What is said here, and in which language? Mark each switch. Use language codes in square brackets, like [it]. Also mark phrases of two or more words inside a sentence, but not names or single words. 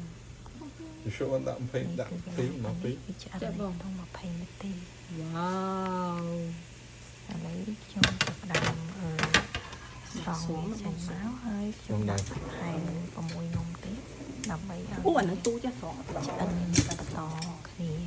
[en] You sure want that pink, that pink, not pink? [km] វាឆ្អិនក្នុង20នាទី វ៉ាវ ឥឡូវខ្ញុំចាប់ផ្ដើមស្រង់វាចេញមកហើយខ្ញុំដាក់ថែម6នំទៀតដើម្បីឲ្យ អូអានឹងទូចាស់ស្រង់ ឆ្អិនបន្តគ្នា